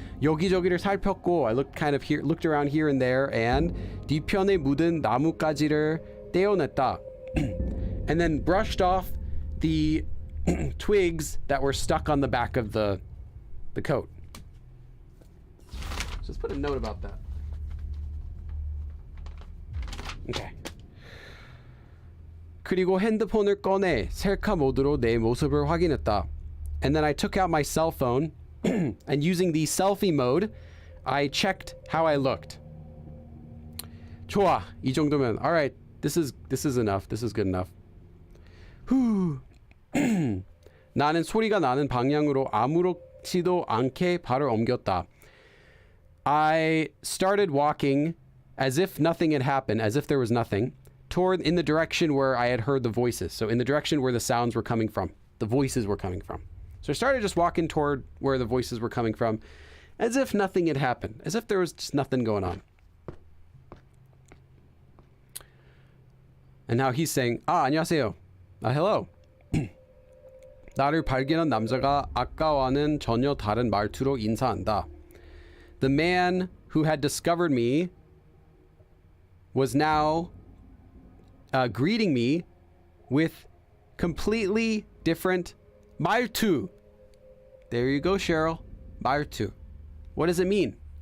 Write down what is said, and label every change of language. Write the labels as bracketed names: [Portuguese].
[Korean] 여기저기를 살폈고 [English] I looked around here and there, and [Korean] 뒤편에 묻은 나뭇가지를 떼어냈다. [English] And then brushed off the twigs that were stuck on the back of the coat. Just put a note about that. Okay. [Korean] 그리고 핸드폰을 꺼내 셀카 모드로 내 모습을 확인했다. [English] And then I took out my cell phone and using the selfie mode, I checked how I looked. [Korean] 좋아. 이 정도면 [English] alright. This is enough. This is good enough. 후. [Korean] 나는 소리가 나는 방향으로 아무렇지도 않게 발을 옮겼다. [English] I started walking as if nothing had happened, as if there was nothing, in the direction where I had heard the voices. So in the direction where the sounds were coming from, the voices were coming from. So I started just walking toward where the voices were coming from, as if nothing had happened, as if there was just nothing going on. And now he's saying, [Korean] 안녕하세요. [English] Hello. [Korean] 나를 발견한 남자가 아까와는 전혀 다른 말투로 인사한다. [English] The man who had discovered me was now greeting me with completely different 말투. There you go, Cheryl. 말투. What does it mean?